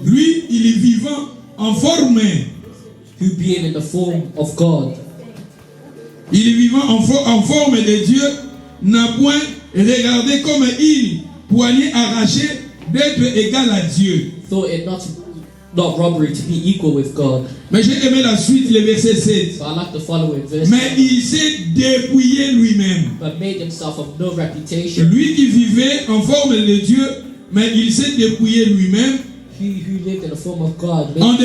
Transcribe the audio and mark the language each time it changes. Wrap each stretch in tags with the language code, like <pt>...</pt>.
<fr>Lui, il est vivant en forme.</fr> <en>who being in the form of God,</en> <fr>Il est vivant en forme de Dieu, n'a point regardé comme il, poignet arraché, d'être égal à Dieu.</fr> <en>thought it not robbery to be equal with God.</en> <fr>Mais j'ai aimé la suite, le verset 7.</fr> <en>But I like the following verse.</en> <fr>Mais il s'est dépouillé lui-même.</fr> <en>But made himself of no reputation.</en> <fr>Lui qui vivait en forme de Dieu, mais il s'est dépouillé lui-même</fr> <en>He who lived in the form of God.</en>